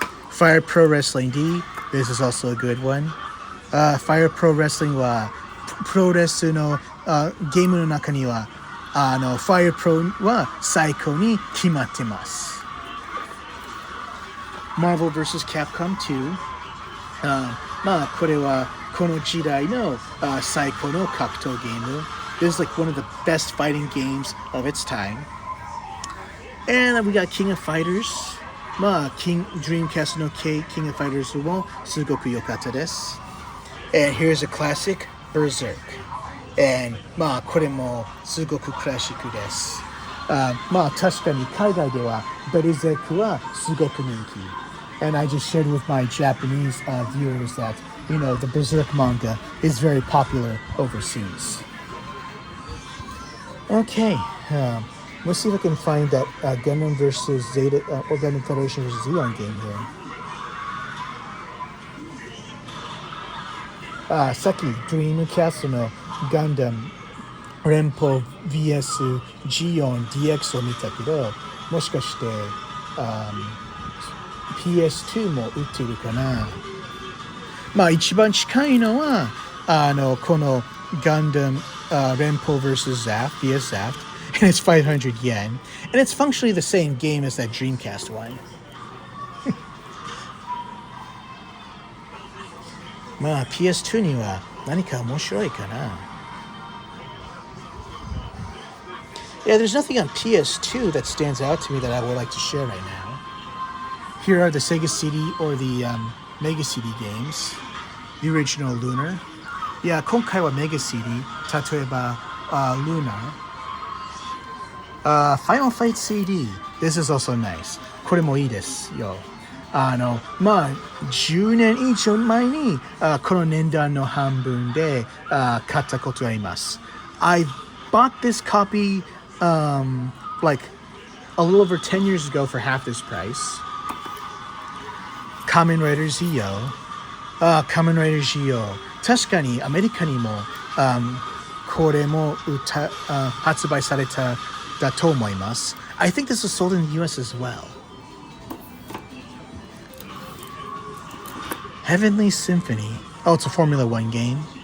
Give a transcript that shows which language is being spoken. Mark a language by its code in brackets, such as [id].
[ja] Fire Pro Wrestling D. [en] This is also a good one. [ja] Fire Pro Wrestling はプロレスのゲームの中にはFire Pro は最高に決まってます。 [en] Marvel vs. Capcom 2. [ja] これはこの時代の最高の格闘ゲーム. [en] This is like one of the best fighting games of its time. And we got King of Fighters. [ja] Dreamcast の King of Fighters もすごく良かったです. [en] And here's a classic, Berserk. [ja] And これもすごくクラシックです. 確かに海外ではベルゼクはすごく人気. [en] And I just shared with my Japanese viewers that, the Berserk manga is very popular overseas. Okay, let's see if I can find that Gundam versus Zeta, or Gundam Federation versus Zeon game here. [ja] さっき Dreamcast の Gundam 連邦 vs Geon DX を見たけど、もしかして、PS2 も売っているかな。一番近いのはこの [en] Gundam Renpo vs Zaft, vs Zaft, and it's 500 yen, and it's functionally the same game as that Dreamcast one. [ja] PS2 には何か面白いかな。 [en] Yeah, there's nothing on PS2 that stands out to me that I would like to share right now. Here are the Sega CD or the Mega CD games. The original Lunar. [ja] Yeah, 今回は Mega CD. 例えば、Lunar. [en] Final Fight CD. This is also nice. [ja] これもいいですよ。 10年以上前に、この年代の半分で、買ったことがあります。 [en] I bought this copy like a little over 10 years ago for half this price. Kamen Rider Zio. Kamen Rider Zio. [ja] 確かにアメリカにも、これも発売されただと思います。 [en] I think this was sold in the US as well. Heavenly Symphony. Oh, it's a Formula One game.